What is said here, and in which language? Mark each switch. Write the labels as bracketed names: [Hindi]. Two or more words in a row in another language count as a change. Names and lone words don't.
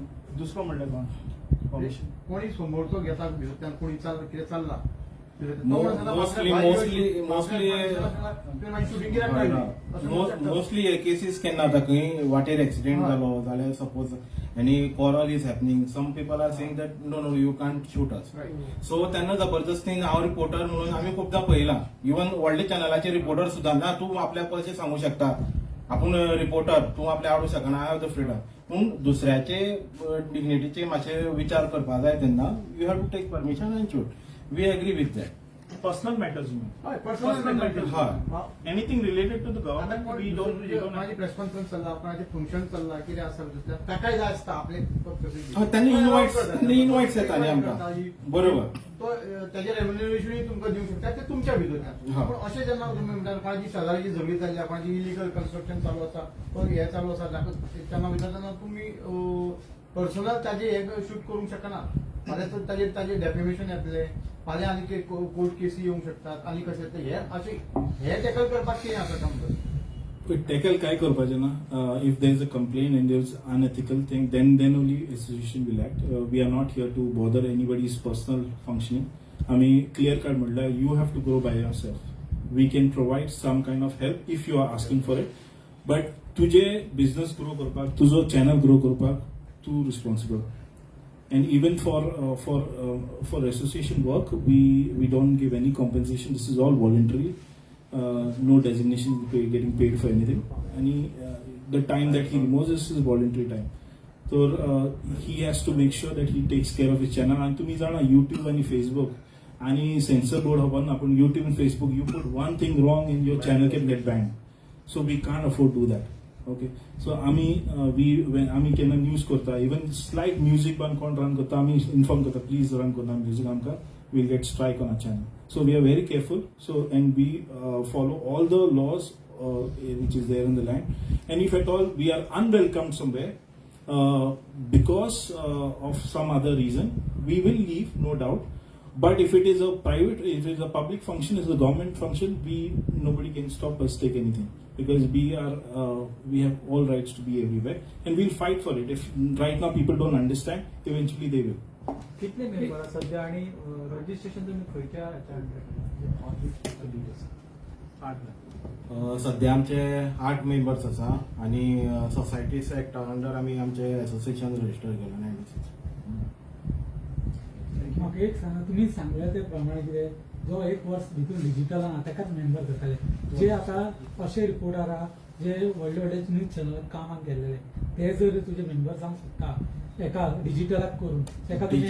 [Konkani] दुसरो म्हणल्यार कोण? कोणी समोरचो घेता भितरल्यान, कोणी कितें चल्ला [English] mostly cases [Konkani] केन्ना जाता की वाटेर [English] accident [Konkani] जालो जाल्यार [English] suppose any quarrel is happening, some people are saying that no you can't shoot us. [Konkani] सो तेन्ना जबरदस्तीन हांव रिपोर्टर म्हणून आमी खूबदां पळयलां. इवन व्हडले चॅनलाचे रिपोर्टर सुद्दां ना तूं आपल्याक कशें सांगू शकता आपूण रिपोर्टर, तूं आपल्या हाडूं शकना, [English] I have the freedom. [Konkani] पूण दुसऱ्याचे डिग्निटीचे मातशे विचार करपाक जाय तेन्ना [English] you have to take permission and shoot. we agree with that. Personal matters, you mean? personal matter. Anything related to the government, we don't [Konkani] माझी [English] press conference [Konkani] चल्ला, कोणाचे फंक्शन चल्ला, कितें आसा ताकाय जाय आसता आपले त्यांनी इन्व्हाइट्स येता न्ही आमकां. बरोबर. तो त्याचे रेम्युनरेशनूय तुमकां दिवंक शकता, ते तुमच्या भितरल्यान. पूण अशें जेन्ना तुम्ही म्हणटा कोणाची शेजारीची झगडी जाल्ली, कोणाची [English] illegal construction [Konkani] चालू आसा, तो हे चालू आसा, तेन्ना वयता तेन्ना तुमी पर्सनल ताजे हे शूट करूंक शकना. फाल्यां ताजे डेफिमेशन येतले, फाल्यां आनी ते कोर्ट केसी येवंक शकतात आनी कशें हे अशें हे टॅकल करपाक कितें आसा समजा. टॅकल काय करपाचें ना. [English] if there is a complaint and there is unethical thing, then only association will act. we are not here to bother anybody's personal functioning. आम्ही clear cut म्हटल्यार you have to grow by yourself. we can provide some kind of help if you are asking for it, but [Konkani] तुझे बिझनेस ग्रो करपाक तुजो चॅनल ग्रो करपाक तू रिस्पॉन्सिबल. [English] And even for association work, we don't give any compensation. This is all voluntary. No designation getting paid for anything. The time that he removes this is voluntary time. So he has to make sure that he takes care of his channel. [Konkani] And तुम्ही जाणा YouTube आणि Facebook आणि [English] censor board [Konkani] हवं आपण YouTube and Facebook. [English] You put one thing wrong and your channel can get banned. So we can't afford to do that. okay so [Konkani] आम्ही केन्ना न्यूज करता [English] even slight music [Konkani] बंद कोण रन करता आम्ही इन्फॉर्म करता प्लीज रन करना म्युझिक आमकां [English] will get strike on our channel. so we are very careful. so and we follow all the laws which is there in the land, and if at all we are unwelcomed somewhere because of some other reason, we will leave, no doubt. But if it is a private, if it is a public function, if it is a government function, nobody can stop us take anything, because we have all rights to be everywhere, and we'll fight for it. If right now people don't understand, eventually they will. [Konkani] कितले मेंबर आसा सध्या आणि रजिस्ट्रेशन तुम्ही खंयच्या सध्या आमचे 8 मेंबर्स आसा आणि [English] societies act [Konkani] अंडर आमी आमचे एसोसिएशन रजिस्टर केला 96. म्हाका एक सांगा, तुम्ही सांगले ते प्रमाणे कितें जो 1 वर्स भितर डिजिटल आहा ताकाच मेंबर करताले, जे आता अशे रिपोर्टर आहा जे व्हडले व्हडले न्यूज चॅनलात कामाक गेल्ले ते जर तुझे मेंबर जावंक शकता एका डिजिटलाक करून तेका तुम्ही